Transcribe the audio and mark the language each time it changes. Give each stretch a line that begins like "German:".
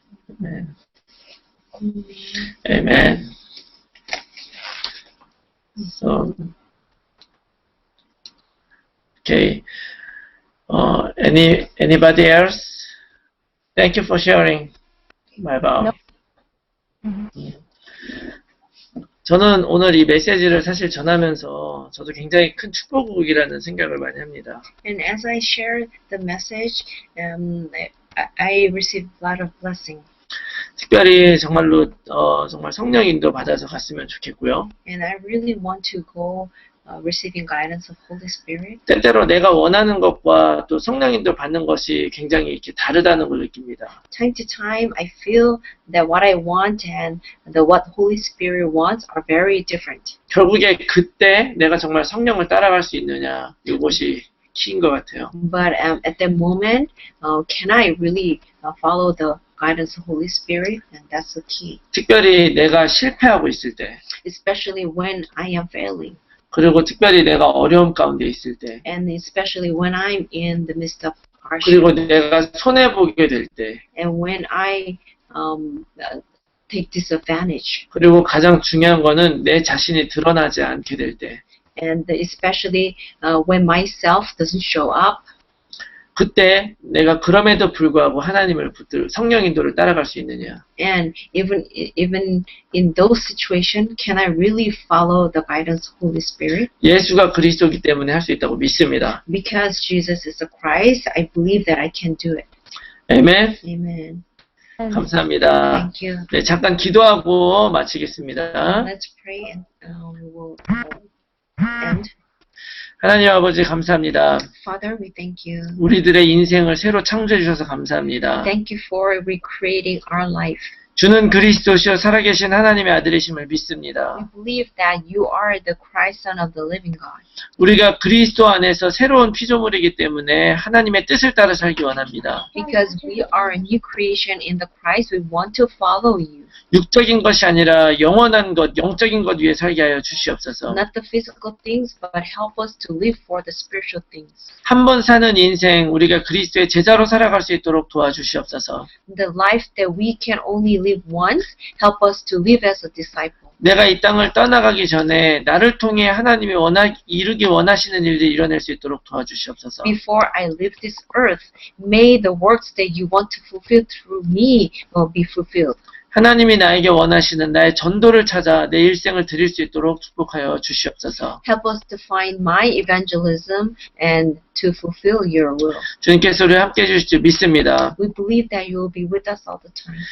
English: Amen. Amen. So, okay. Anybody else? Thank you for sharing my vow. No.
Korean: 저는 오늘 이 메시지를 사실 전하면서 저도 굉장히 큰 축복이라는 생각을 많이 합니다.
English: And as I share the message, I received a lot of blessing.
Korean: 특별히 정말로 정말 성령 인도 받아서 갔으면 좋겠고요.
English: And I really want to go receiving guidance of Holy Spirit.
Korean: 때때로 내가 원하는 것과 또 성령 인도 받는 것이 굉장히 이렇게 다르다는 걸 느낍니다.
English: Time to time, I feel that what I want and what Holy Spirit wants are very different.
Korean: 결국에 그때 내가 정말 성령을 따라갈 수 있느냐, 이것이 키인 것 같아요.
English: But at that moment, can I really follow the guidance of Holy Spirit? And that's the key.
Korean: 특별히 내가 실패하고 있을 때,
English: Especially when I am failing.
Korean: 그리고 특별히 내가 어려움 가운데 있을 때,
English: And especially when I'm in the midst of
Korean: 그리고
English: hardship.
Korean: 내가 손해보게 될 때,
English: And when I take disadvantage.
Korean: 그리고 가장 중요한 거는 내 자신이 드러나지 않게 될 때,
English: And especially when myself doesn't show up.
Korean: 그때 내가 그럼에도 불구하고 하나님을 붙들 성령 인도를 따라갈 수 있느냐.
English: And even in those situations, can I really follow the guidance of Holy Spirit?
Korean: 예수가 그리스도이기 때문에 할 수 있다고 믿습니다.
English: Because Jesus is the Christ, I believe that I can do it.
Korean: 아멘.
English: Amen.
Korean: 감사합니다.
English: Thank you.
Korean: 네, 잠깐 기도하고 마치겠습니다.
English: Let's pray and we will end.
Korean: 하나님 아버지 감사합니다.
English: Father, we thank you.
Korean: 우리들의 인생을 새로 창조해 주셔서 감사합니다.
English: Thank you for recreating our life.
Korean: 주는 그리스도시요 살아계신 하나님의 아들이심을 믿습니다.
English: We believe that you are the Christ, Son of the living God.
Korean: 우리가 그리스도 안에서 새로운 피조물이기 때문에 하나님의 뜻을 따라 살기 원합니다.
English: Because we are a new creation in the Christ, we want to follow you.
Korean: 육적인 것이 아니라 영원한 것, 영적인 것 위에 살게 하여 주시옵소서.
English: Not the physical things, but help us to live for the spiritual things.
Korean: 한 번 사는 인생 우리가 그리스도의 제자로 살아갈 수 있도록 도와주시옵소서.
English: The life that we can only live once, help us to live as a disciple.
Korean: 내가 이 땅을 떠나가기 전에 나를 통해 하나님이 이루기 원하시는 일들을 이뤄낼 수 있도록 도와주시옵소서.
English: Before I leave this earth, may the works that you want to fulfill through me be fulfilled.
Korean: 하나님이 나에게 원하시는 나의 전도를 찾아 내 일생을 드릴 수 있도록 축복하여 주시옵소서.
English: Help us to find my evangelism and to fulfill your will.
Korean: 주님께서 우리 함께 해주실 줄 믿습니다.
English: We believe that you will be with us all the time.